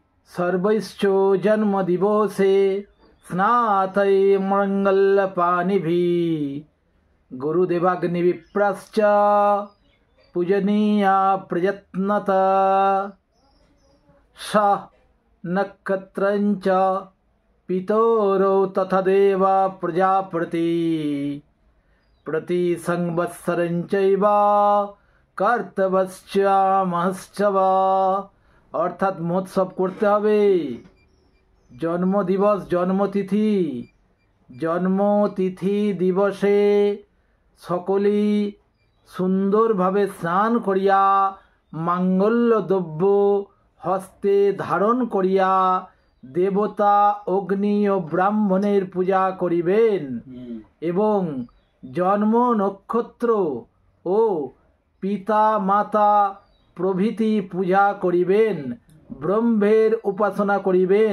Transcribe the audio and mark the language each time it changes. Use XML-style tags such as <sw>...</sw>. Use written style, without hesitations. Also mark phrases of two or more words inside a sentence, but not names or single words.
<sa>सर्वैश्चो जन्मदिवसे स्नातये मङ्गलपानिभिः गुरुदेवाग्निविप्राश्च पूजनीया प्रयत्नतः स नक्षत्रञ्च पितरौ तथा देव प्रजापति प्रतिसंवत्सरञ्चैव कर्तव्यश्च মহোৎসব।</sa> <bn>অর্থাৎ মহোৎসব করতে হবে। জন্মদিবস জন্মতিথি দিবসে সকলেই সুন্দরভাবে স্নান করিয়া মাঙ্গল্য দ্রব্য হস্তে ধারণ করিয়া দেবতা অগ্নি ও ব্রাহ্মণের পূজা করিবেন এবং জন্ম নক্ষত্র ও পিতা মাতা প্রভৃতি পূজা করিবেন, ব্রহ্মের উপাসনা করিবেন।</bn>